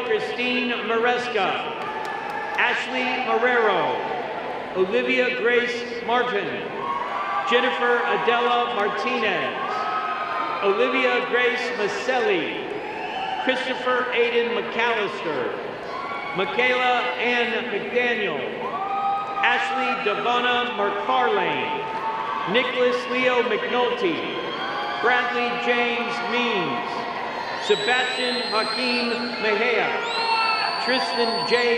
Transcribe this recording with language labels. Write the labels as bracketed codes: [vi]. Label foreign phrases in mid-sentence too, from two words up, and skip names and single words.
[en] Christine Maresca, Ashley Marrero, Olivia Grace Martin, Jennifer Adela Martinez, Olivia Grace Maselli, Christopher Aiden McAllister, Michaela Ann McDaniel, Ashley Devonna McFarlane, Nicholas Leo McNulty, Bradley James Means, Sebastian Hakeem Mejia, Tristan J.